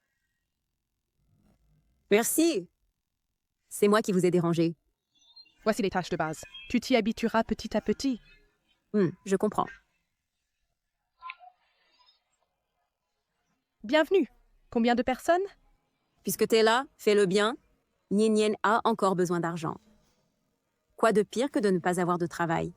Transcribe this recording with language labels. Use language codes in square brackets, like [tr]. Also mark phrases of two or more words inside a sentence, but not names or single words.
[fr] Merci. C'est moi qui vous ai dérangé. Voici les tâches de base. Tu t'y habitueras petit à petit. Je comprends. Bienvenue. Combien de personnes? Puisque t'es là, fais-le bien. Nian Nian a encore besoin d'argent. Quoi de pire que de ne pas avoir de travail?